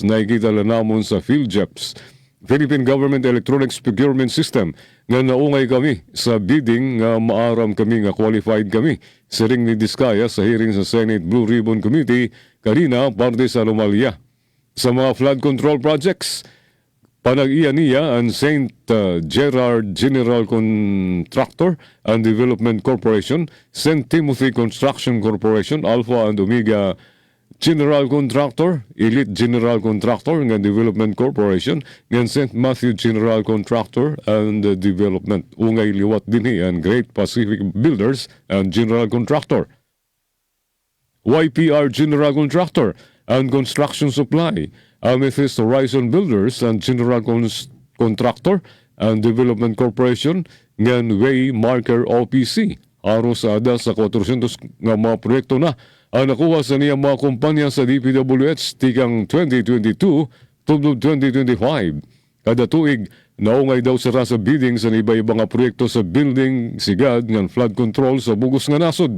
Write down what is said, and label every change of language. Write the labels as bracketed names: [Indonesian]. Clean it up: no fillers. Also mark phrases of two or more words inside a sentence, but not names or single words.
[Masbatenyo] Nakikita lang namon sa PhilJEPS, Philippine Government Electronics Procurement System, nga naungay kami sa bidding nga maaram kami nga qualified kami. Siring ni Diskaya sa hearing sa Senate Blue Ribbon Committee kanina parte sa anomalya. Sa mga [English] flood control projects, [Masbatenyo] panag-iya niya ang St. Gerard General Contractor and Development Corporation, St. Timothy Construction Corporation, Alpha and Omega General Contractor, Elite General Contractor ng Development Corporation, ng St. Matthew General Contractor and Development. Ungay liwat din ang Great Pacific Builders and General Contractor. YPR General Contractor and Construction Supply, Amethyst Horizon Builders and General Contractor and Development Corporation, ng Way Marker OPC. Aros ada sa 400 nga mga proyekto na ang nakuha sa niya mga kumpanya sa DPWH tikang 2022 to 2025. Kada tuig, naungay daw sira sa bidding sa iba-ibang proyekto sa building sigad ng [English] flood control [Masbatenyo] sa bugos nga nasod.